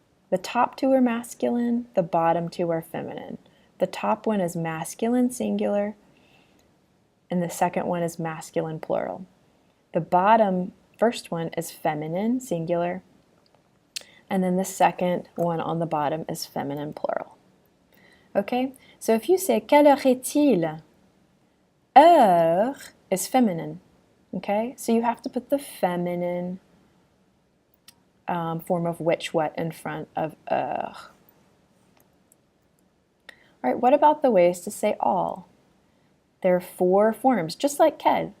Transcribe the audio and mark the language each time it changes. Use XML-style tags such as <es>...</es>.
<en>The top 2 are masculine, the bottom 2 are feminine. The top one is masculine singular, and the second one is masculine plural. The bottom first one is feminine singular, and then the second one on the bottom is feminine plural. Okay, so if you say</en> <fr>quelle heure est-il?</fr> <en>Heure is feminine, okay? So you have to put the feminine form of which, what in front of heure. All right, what about the ways to say all? There are 4 forms, just like quel.</en>